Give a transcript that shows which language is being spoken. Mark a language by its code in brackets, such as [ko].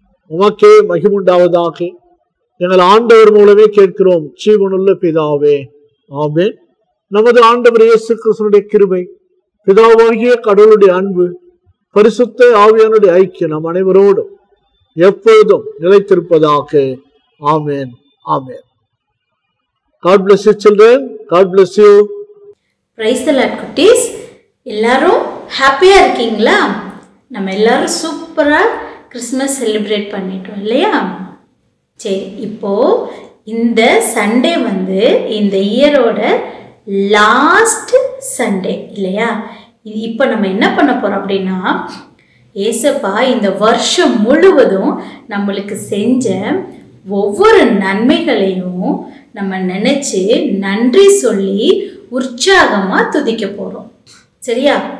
[ta] உமக்கே மகிமுண்டாவதாக. எங்கள் ஆண்டவர் மூலமே கேட்கிறோம், ஜீவனுள்ள பிதாவே, ஆமென். நமது ஆண்டவர் இயேசு கிறிஸ்துவினுடைய கிருபை, பிதாவாகிய கடவுளுடைய அன்பு, பரிசுத்த ஆவியானுடைய ஐக்கியம் நம் அனைவரோடும் எப்பொழுதும் நிலைத்திருப்பதாக. ஆமென், ஆமென். [en] God bless you children. God bless you. Praise the Lord, குட்டீஸ். [ta] எல்லாரும் ஹாப்பியாக இருக்கீங்களா? நம்ம எல்லாரும் சூப்பராக கிறிஸ்மஸ் செலிப்ரேட் பண்ணிட்டோம் இல்லையா? சரி, இப்போது இந்த சண்டே வந்து இந்த இயரோட லாஸ்ட் சண்டே இல்லையா? இப்போ நம்ம என்ன பண்ண போகிறோம் அப்படின்னா, ஏசப்பா இந்த வருஷம் முழுவதும் நம்மளுக்கு செஞ்ச ஒவ்வொரு நன்மைகளையும் நம்ம நினச்சி நன்றி சொல்லி உற்சாகமாக துதிக்க போகிறோம். சரியா?